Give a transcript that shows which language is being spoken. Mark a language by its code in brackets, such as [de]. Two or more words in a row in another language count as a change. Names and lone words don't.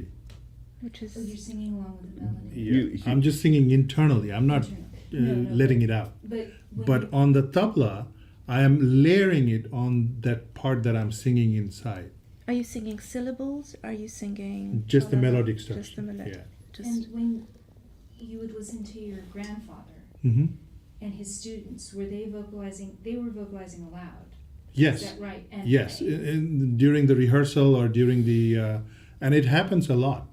[en] which is Oh, you're singing along with the melody. Yeah. I'm just singing internally. I'm not Internal. No, letting it out. But when But on the tabla, I am layering it on that part that I'm singing inside. Are you singing syllables? Are you singing Just the tra-la-la? melodic structure. Just the melodic. Yeah. Just And when you would listen to your grandfather Mm-hmm. and his students, were they vocalizing? They were vocalizing aloud. Yes. Is that right? And Yes, they- during the rehearsal or during the, and it happens a lot.